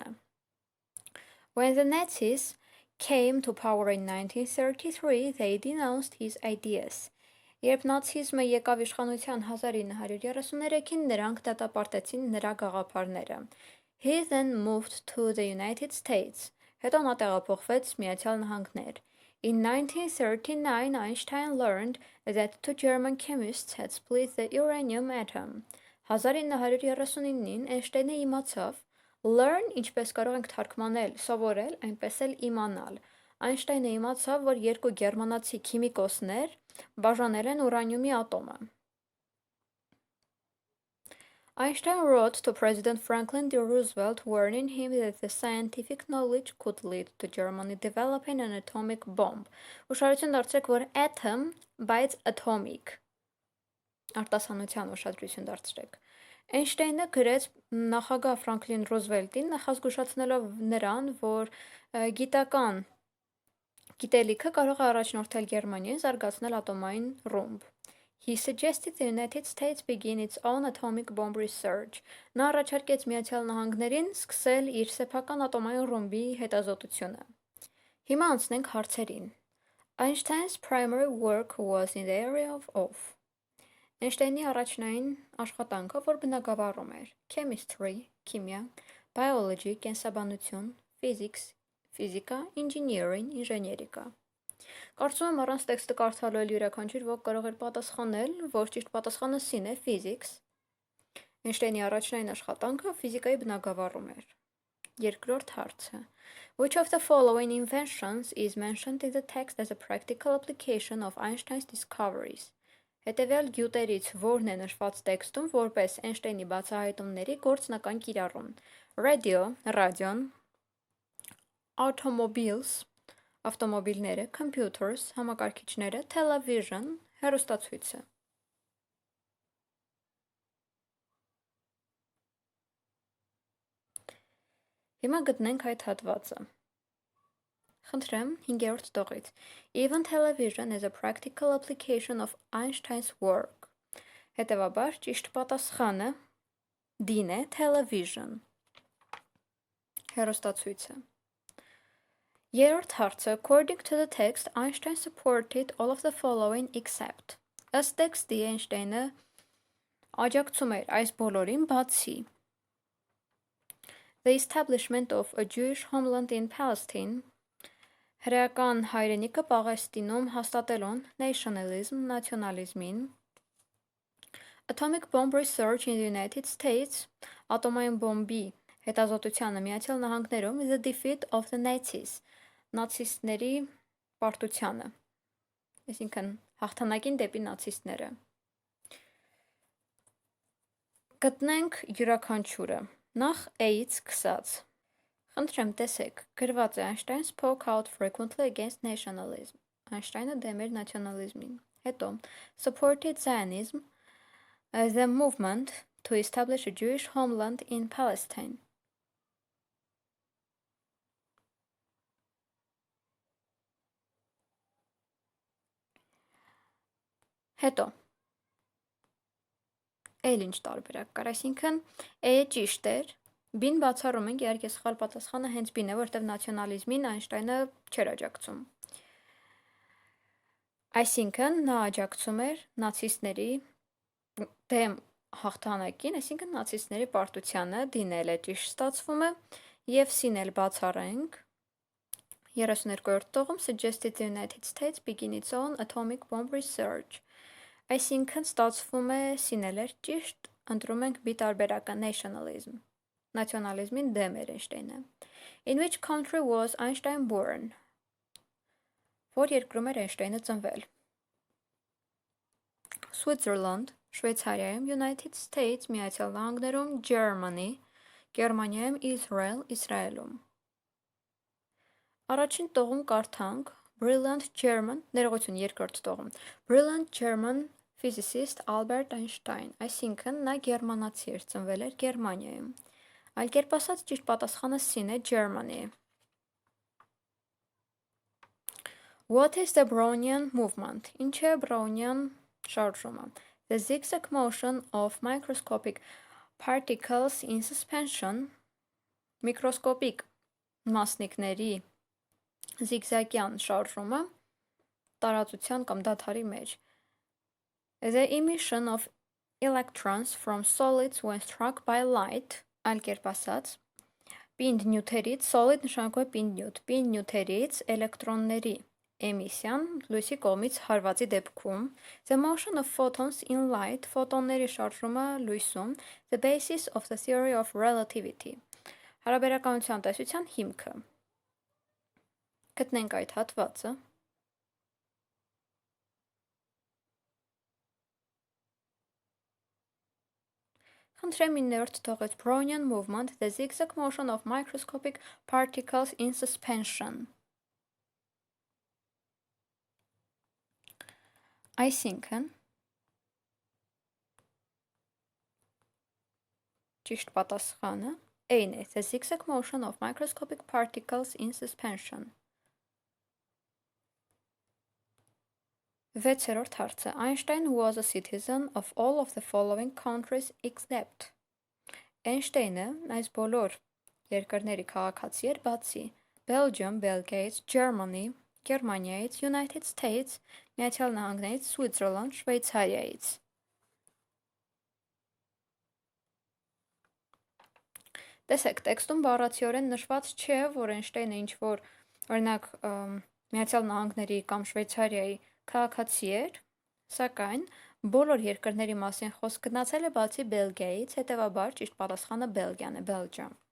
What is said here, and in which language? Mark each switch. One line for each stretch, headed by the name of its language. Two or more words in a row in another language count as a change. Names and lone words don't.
English: When the Nazis came to power in 1933, they denounced his ideas.
Armenian: Երբ նացիզմը եկավ իշխանության 1933-ին, նրանք դատապարտեցին նրա գաղափարները.
English: He then moved to the United States.
Armenian: Հետո նա տեղափոխվեց Միացյալ Նահանգներ.
English: In 1939, Einstein learned that two German chemists had split the uranium atom.
Armenian: 1939-ին Էյնշտեյնը իմացավ. Learn ինչպես կարող ենք թարգմանել, սովորել, այնպես էլ իմանալ. Այնշտայնը իմացավ, որ երկու գերմանացի քիմիկոսներ բաժանել են ուրանիումի ատոմը.
English: Einstein wrote to President Franklin D. Roosevelt warning him that the scientific knowledge could lead to Germany developing an atomic bomb.
Armenian: Ուշադրություն դարձրեք, որ atom, բայց atomic. Արտասանության ուշադրություն դարձրեք. Էյնշտեյնը գրեց նախագահ Ֆրանկլին Ռուզվելտին, նախազգուշացնելով նրան, որ գիտական գիտելիքը կարող է առաջնորդել Գերմանիային զարգացնել ատոմային ռումբ.
English: He suggested the United States begin its own atomic bomb research.
Armenian: Նա առաջարկեց Միացյալ Նահանգներին սկսել իր սեփական ատոմային ռումբի հետազոտությունը. Հիմա անցնենք հարցերին.
English: Einstein's primary work was in the area of
Armenian: Էյնշտեյնի առաջնային աշխատանքը, որ բնագավառում էր
English: chemistry, քիմիա, biology, կենսաբանություն, physics, ֆիզիկա, engineering, ինժեներիկա.
Armenian: Կարծում եմ առանց տեքստը կարդալու էլ յուրաքանչյուր ոք կարող էր պատասխանել, որ ճիշտ պատասխանը C-ն է, physics. Էյնշտեյնի առաջնային աշխատանքը ֆիզիկայի բնագավառում էր. Երկրորդ հարցը.
English: Which of the following inventions is mentioned in the text as a practical application of Einstein's discoveries?
Armenian: Հետևյալ գյուտերից որն է նշված տեքստում որպես Էյնշտեյնի բացահայտումների գործնական կիրառում. Radio, ռադիոն, automobiles, ավտոմոբիլները, computers, համակարգիչները, television, հեռուստացույցը։ Հիմա գտնենք այդ հատվածը։ Խնդրեմ 5-րդ տողից։
English: Even television is a practical application of Einstein's work։
Armenian: Հետևաբար ճիշտ պատասխանը D-ն է, television։ Հեռուստացույցը։ Երրորդ հարցը,
English: according to the text, Einstein supported all of the following except։
Armenian: Ըստ տեքստի Էյնշտեյնը աջակցում էր այս բոլորին բացի
English: the establishment of a Jewish homeland in Palestine,
Armenian: հրեական հայրենիքը Պաղեստինում հաստատելուն,
English: nationalism, նացիոնալիզմին, atomic bomb research in the United States,
Armenian: ատոմային բոմբի հետազոտությանը Միացյալ Նահանգներում,
English: the defeat of the Nazis,
Armenian: նացիստների պարտությանը, այսինքն հաղթանակին դեպի նացիստները։ Գտնենք յուրաքանչյուրը, նախ A-ից սկսած։ Խնդրեմ տեսեք, գրված է
English: Einstein spoke out frequently against nationalism,
Armenian: Einstein-ը դեմ էր նացիոնալիզմին։ Հետո,
English: supported Zionism, the movement to establish a Jewish homeland in Palestine.
Armenian: Հետո, էլ ինչ տարբերակ կար, այսինքն A-ը ճիշտ էր, B-ն բացառում ենք, իհարկե սխալ պատասխանը հենց B-ն է, որտեղ նացիոնալիզմին Այնշտայնը չէր աջակցում։ Այսինքն նա աջակցում էր նացիստների դեմ հաղթանակին, այսինքն նացիստների պարտությանը, D-ն էլ է ճիշտ ստացվում է, եւ C-ն էլ բացառենք։ 32-րդ տողում
English: suggested the United States begin its own atomic bomb research։
Armenian: Այսինքն ստացվում է C-ն էլ էր ճիշտ, ընտրում ենք B տարբերակը nationalism։ Նացիոնալիզմին դեմ էր Էյնշտեյնը։
English: In which country was Einstein born?
Armenian: Որ երկրում էր Էյնշտեյնը ծնվել։ Switzerland, Շվեյցարիայում, United States, Միացյալ Նահանգներում, Germany, Գերմանիայում, Israel, Իսրայելում։ Առաջին տողում կարդանք
English: Brilliant German,
Armenian: ներողություն երկրորդ տողում,
English: Brilliant German physicist Albert Einstein,
Armenian: այսինքն նա գերմանացի էր, ծնվել էր Գերմանիայում։ Այլ կերպ ասած ճիշտ պատասխանը C-ն է,
English: Germany։ What is the Brownian movement?
Armenian: Ինչ է Brownian շարժումը?
English: The zigzag motion of microscopic particles in suspension,
Armenian: միկրոսկոպիկ մասնիկների զիգզագյան շարժումը տարածության կամ դադարի մեջ։
English: The emission of electrons from solids when struck by light,
Armenian: այլ կերպ ասած, պինդ նյութերից, solid նշանակում է պինդ նյութ, պինդ նյութերից էլեկտրոնների էմիսիան լույսի կողմից հարվածի դեպքում,
English: the motion of photons in light,
Armenian: ֆոտոնների շարժումը լույսում,
English: the basis of the theory of relativity,
Armenian: հարաբերականության տեսության հիմքը։ Գտնենք այդ հատվածը։ Խնդրեմ 9-րդ տողից
English: Brownian movement, the zigzag motion of microscopic particles in suspension։ Այսինքն
Armenian: ճիշտ պատասխանը A-ն է,
English: the zigzag motion of microscopic particles in suspension։
Armenian: 6-րդ հարցը
English: Einstein was a citizen of all of the following countries except։
Armenian: Էյնշտեյնը այս բոլոր երկրների քաղաքացի էր բացի
English: Belgium, Belgiaից, Germany, Գերմանիայից, United States,
Armenian: Միացյալ Նահանգներից, Switzerland, Շվեյցարիայից։ Տեսեք, տեքստում բառացիորեն նշված չէ, որ Էյնշտեյնը ինչ-որ, օրինակ, Միացյալ Նահանգների կամ Շվեյցարիայի քաղաքացի էր, սակայն բոլոր երկրների մասին խոսք գնացել է բացի Բելգիայից, հետևաբար ճիշտ պատասխանը Բելգիան է, Belgium։